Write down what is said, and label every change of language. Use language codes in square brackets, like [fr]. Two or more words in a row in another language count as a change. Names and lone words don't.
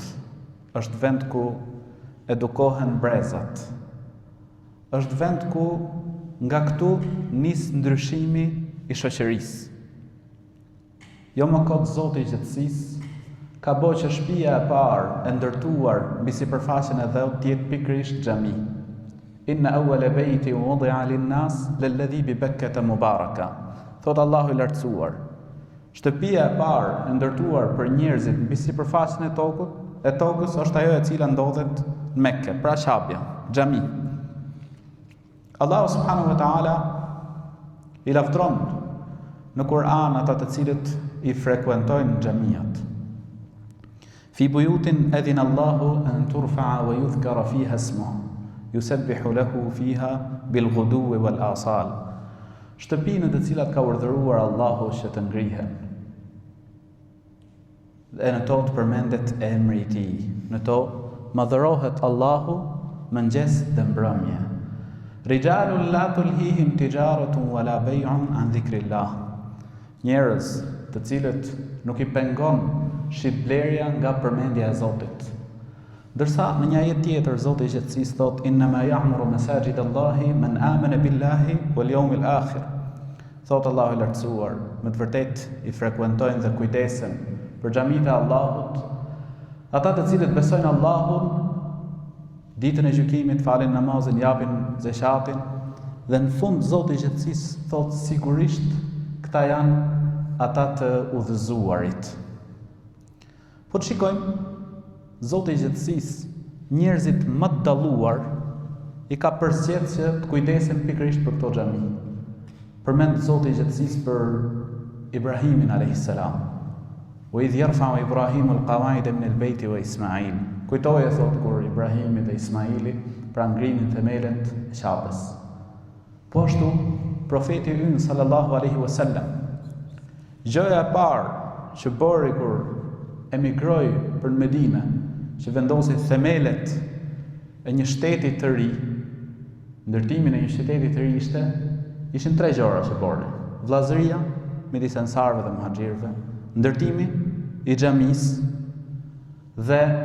[sq] Është vend ku edukohen brezat. Është vend ku nga këtu nis ndryshimi I shoqërisë. Jo më kot Zoti I gjatësisë ka bërë që shtëpia e parë e ndërtuar mbi sipërfaqen e dhëut të jetë pikërisht xhami. [ar] إن أول بيت وضع للناس للذي ببكة مباركا. [sq] Thot Allahu I lartësuar. Shtëpia e parë e ndërtuar për njerëzit mbi sipërfaqen e tokës është ajo e cila ndodhet në Mekke, pra Qabja, xhami. Allahu [ar] سبحانه وتعالى [sq] I lavdron në Kur'an ata të cilët I frekuentojnë xhamiat. [ar] في بيوت أذن الله أن ترفع ويذكر فيها اسمه يسبح له فيها بالغدو والآصال. [sq] Shtëpi në të cilat ka urdhëruar Allahu që të ngrihen. Dhe në to të përmendet emri I tij. Në to madhërohet Allahu mëngjes dhe mbrëmje. [ar] رجال لا تلهيهم تجارة ولا بيع عن ذكر الله. [sq] Njerëz të cilët nuk I pengon shitblerja nga përmendja e Zotit. Dërsa në një ajet tjetër Zoti I gjatësisë thot [ar] إنما يعمر مساجد الله من آمن بالله واليوم الآخر. [sq] Thot Allahu I lartësuar, me të vërtet I frekuentojnë dhe kujdesen për xhamitë e Allahut ata të cilët besojnë Allahun, ditën e gjykimit, falin namazin, japin zakatin dhe në fund Zoti I gjatësisë thot sigurisht këta janë ata të udhëzuarit. Po të shikojmë Zoti I gjatësisë, njerëzit më të dalluar I ka përzgjedhur që të kujdesen pikërisht për këto xhami. Përmend Zoti I gjatësisë për Ibrahimin [ar] عليه السلام. وإذ يرفع إبراهيم القواعد من البيت وإسماعيل. [sq] Kujtoje thot kur Ibrahimi dhe Ismaili pra ngrinin themelet e Qabës. Po ashtu profeti ynë [ar] صلى الله عليه وسلم. [sq] Gjëja e parë që bëri kur emigroi për në Medinë, që vendosi themelet e një shteti të ri, ndërtimin e një shteti të ri ishin 3 gjëra që bëri: vllazëria midis ansarëve dhe muhaxhirëve, ndërtimi i xhamisë dhe